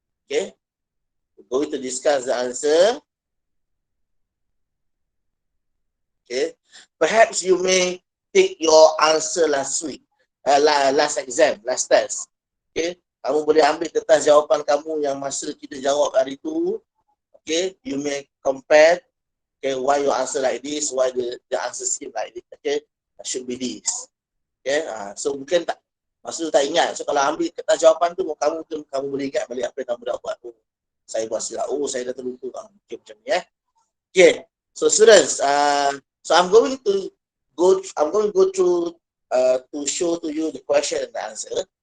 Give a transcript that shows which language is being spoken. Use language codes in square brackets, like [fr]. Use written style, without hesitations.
[en] Okay, we're going to discuss the answer. Okay, perhaps you may take your answer last week, last exam, last test. [ms] Okay, kamu boleh ambil kertas jawapan kamu yang masa kita jawab hari tu. [en] Okay, you may compare. Okay, why you answer like this, why the answer scheme like this. [ms] Okay, [en] should be this. [ms] Okay, so mungkin tak, masa tu tak ingat. So kalau ambil kertas jawapan tu, kamu boleh ingat balik apa yang kamu dah buat. Oh, saya buat silap. Oh, saya dah terlupa. [en] Okay, [ms] macam ni [en] Okay, so students, so I'm going to go through to show to you the question and the answer.